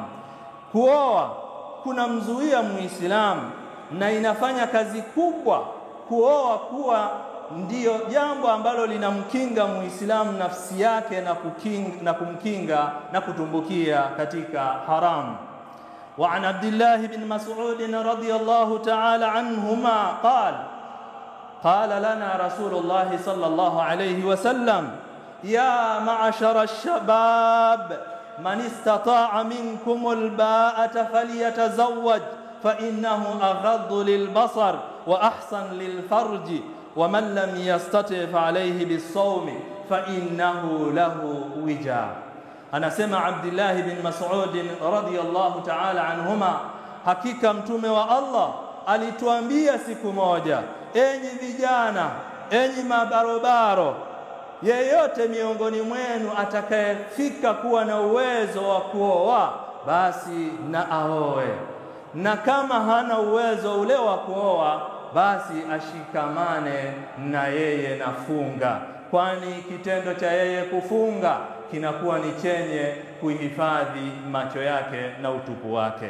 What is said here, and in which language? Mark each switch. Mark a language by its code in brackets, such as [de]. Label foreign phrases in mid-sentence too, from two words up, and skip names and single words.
[sw] Kuoa kunamzuia muislamu na inafanya kazi kubwa kuoa kuwa ndiyo jambo ambalo linamkinga muislamu nafsi yake na kumkinga na kutumbukia katika haram. [ar] وعن عبد الله بن مسعود رضي الله تعالى عنهما قال لنا رسول الله صلى الله عليه وسلم يا معشر الشباب من استطاع منكم الباءة فليتزوج فإنه أغض للبصر وأحسن للفرج ومن لم يستطع فعليه بالصوم فإنه له وجاء. [sw] Anasema Abdullah bin Mas'ud [ar] رضي الله تعالى عنهما, [sw] hakika mtume wa Allah alituambia siku moja, enyi vijana, enyi mabarobaro, yeyote miongoni mwenu atakayefika kuwa na uwezo wa kuoa basi na aoe, na kama hana uwezo ule wa kuoa basi ashikamane na yeye na funga, kwani kitendo cha yeye kufunga kinakuwa ni chenye kuhifadhi macho yake na utupu wake.